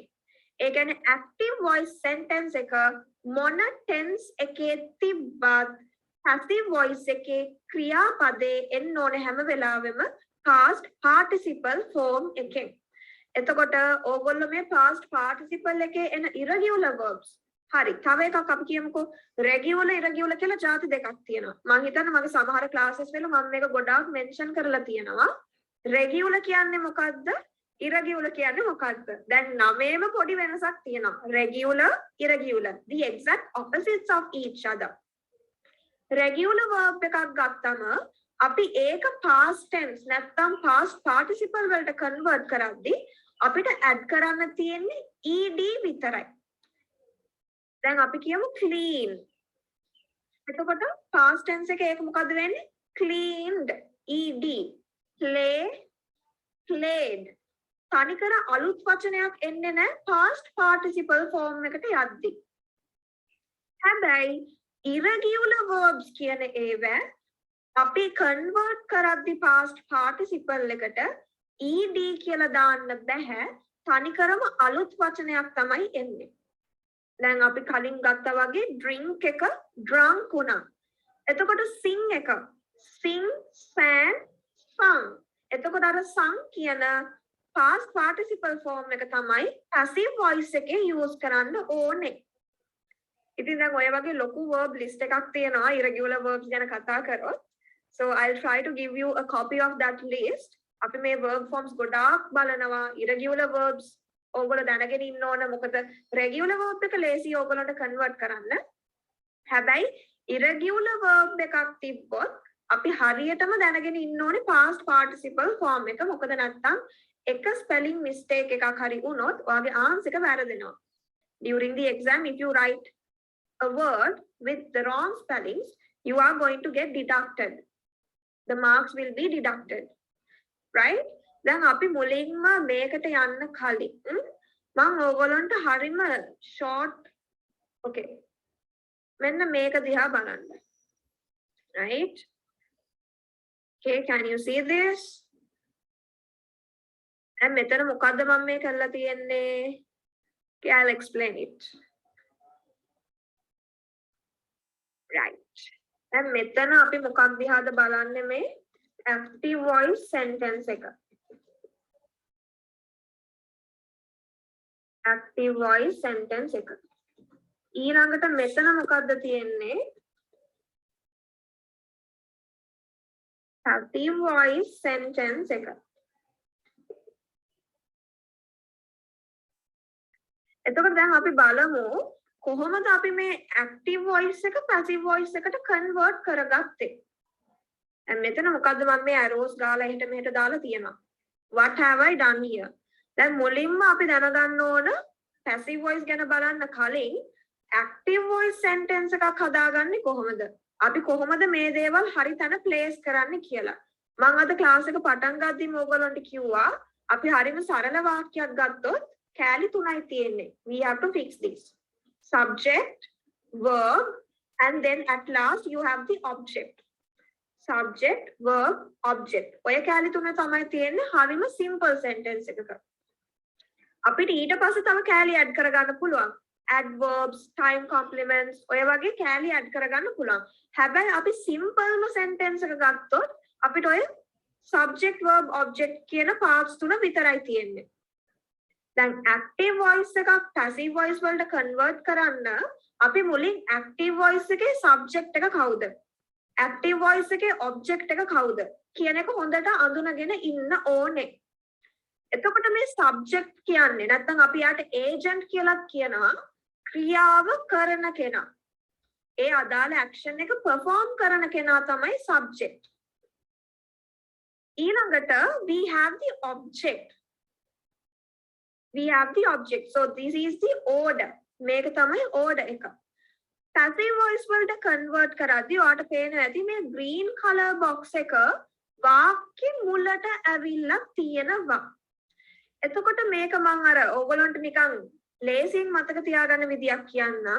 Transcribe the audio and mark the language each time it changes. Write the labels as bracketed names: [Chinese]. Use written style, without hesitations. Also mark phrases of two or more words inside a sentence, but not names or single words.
[Sinhala] ඒ කියන්නේ [English] active voice sentence [Sinhala] එක මොන tense එකේ තිබ්බත් [English] passive voice [Sinhala] එකේ ක්‍රියාපදේ එන්න ඕනේ හැම වෙලාවෙම [English] past participle form [Sinhala] එකෙන්. එතකොට ඕගොල්ලෝ මේ [English] past participle [Sinhala] එකේ එන [English] irregular verbs [Sinhala] හරි තව එකක් අපි කියමුකෝ [English] regular irregular [Sinhala] කියලා ಜಾති දෙකක් තියෙනවා. මම හිතන්නේ මගේ සමහර classes වල මම මේක ගොඩාක් mention කරලා තියෙනවා. regular කියන්නේ මොකද්ද? irregular කියන්නේ මොකද්ද? දැන් නමේම පොඩි වෙනසක් තියෙනවා. [English] regular irregular the exact opposites of each other. regular verb [Sinhala] එකක් ගත්තම අපි ඒක [English] past tense [Sinhala] නැත්නම් [English] past participle [Sinhala] වලට convert කරද්දී අපිට add කරන්න තියෙන්නේ ed විතරයි. දැන් අපි කියමු clean. එතකොට [English] past tense [Sinhala] එකේ ඒක මොකද්ද වෙන්නේ? [English] cleaned ed. play played. [Sinhala] තනිකර අලුත් වචනයක් එන්නේ නැහැ [English] past participle form [Sinhala] එකට යද්දී. හැබැයි [English] irregular verbs [Sinhala] කියන ඒවා අපි convert කරද්දී [English] past participle [Sinhala] එකට ed කියලා දාන්න බෑ. තනිකරම අලුත් වචනයක් තමයි එන්නේ. දැන් අපි කලින් ගත්තා වගේ drink එක drunk වුණා. එතකොට sing එක [English] sing sang sung. [Sinhala] එතකොට අර sung කියන [English] past participle form [Sinhala] එක තමයි [English] passive voice [Sinhala] එකේ use කරන්න ඕනේ. ඉතින් දැන් ඔය වගේ ලොකු [English] verb list [Sinhala] එකක් තියෙනවා [English] irregular verbs [Sinhala] ගැන කතා කරොත්. [English] So I'll try to give you a copy of that list. [Sinhala] අපි මේ [English] verb forms [Sinhala] ගොඩාක් බලනවා. [English] irregular verbs [Sinhala] ඕගොල්ලෝ දැනගෙන ඉන්න ඕන. මොකද [English] regular verb [Sinhala] එක ලේසි ඕගොල්ලන්ට convert කරන්න. හැබැයි [English] irregular verb [Sinhala] එකක් තිබ්බොත් අපි හරියටම දැනගෙන ඉන්න ඕනේ [English] past participle form [Sinhala] එක. මොකද නැත්තම් එක [English] spelling mistake [Sinhala] එකක් හරි වුණොත් ඔයාගේ answer එක වැරදෙනවා. [English] During the exam if you write a word with the wrong spellings you are going to get deducted. The marks will be deducted. Right? [Sinhala] දැන් අපි මුලින්ම මේකට යන්න කලින් මම ඕගොල්ලන්ට හරිම [English] short okay [Sinhala] මෙන්න මේක දිහා බලන්න. [English] Right? Okay, can you see this? [Sinhala] And මෙතන මොකද්ද මම මේ කරලා තියෙන්නේ? [English] Okay, I'll explain it. Right. [Sinhala] දැන් මෙතන අපි මොකක් දිහාද බලන්නේ මේ [English] active voice sentence [Sinhala] එක. [English] active voice sentence එක. [Sinhala] ඊළඟට මෙතන මොකද්ද තියෙන්නේ? [English] active voice sentence එක. [Sinhala] එතකොට දැන් අපි බලමු කොහොමද අපි මේ [English] active voice [Sinhala] එක [English] passive voice [Sinhala] එකට convert කරගත්තේ. දැන් මෙතන මොකද්ද මම මේ arrows ගාලා එහෙට මෙහෙට දාලා තියෙනවා. [English] What have I done here? [Sinhala] දැන් මුලින්ම අපි දැනගන්න ඕන [English] passive voice [Sinhala] ගැන බලන්න කලින් [English] active voice sentence [Sinhala] එකක් හදාගන්නේ කොහොමද? අපි කොහොමද මේ දේවල් හරි තැන place කරන්නේ කියලා. මම අද class එක පටන් ගද්දිම ඕගොල්ලන්ට කිව්වා අපි හරිම සරල වාක්‍යයක් ගත්තොත් කෑලි තුනයි තියෙන්නේ. [English] We have to fix this. Subject, verb, and then at last you have the object. Subject, verb, object. [Sinhala] ඔය කෑලි තුන තමයි තියෙන්නේ හරිම [English] simple sentence [Sinhala] එකක. අපිට ඊට පස්සේ තව කෑලි add කරගන්න පුළුවන්. Adverbs, [English] time complements [Sinhala] ඔය වගේ කෑලි add කරගන්න පුළුවන්. හැබැයි අපි [English] simple sentence [Sinhala] එක ගත්තොත් අපිට ඔය [English] subject, verb, object [Sinhala] කියන parts තුන විතරයි තියෙන්නේ. දැන් [English] active voice [Sinhala] එකක් [English] passive voice [Sinhala] වලට convert කරන්න අපි මුලින් [English] active voice [Sinhala] එකේ subject එක කවුද? [English] active voice [Sinhala] එකේ object එක කවුද? කියන එක හොඳට අඳුනගෙන ඉන්න ඕනේ. එතකොට මේ subject කියන්නේ නැත්නම් අපි යාට agent කියලා කියනවා ක්‍රියාව කරන කෙනා. ඒ අදාළ action එක perform කරන කෙනා තමයි subject. [English] ඊළඟට we have the object. We have the object. So this is the order. [Sinhala] මේක තමයි order එක. [English] passive voice [Sinhala] වලට convert කරද්දී ඔයාලට පේනවා ඇති මේ [English] green color box [Sinhala] එක වාක්‍ය මුලට ඇවිල්ලා තියෙනවා. එතකොට මේක මම අර ඕගොල්ලන්ට නිකන් ලේසියෙන් මතක තියාගන්න විදියක් කියන්නම්.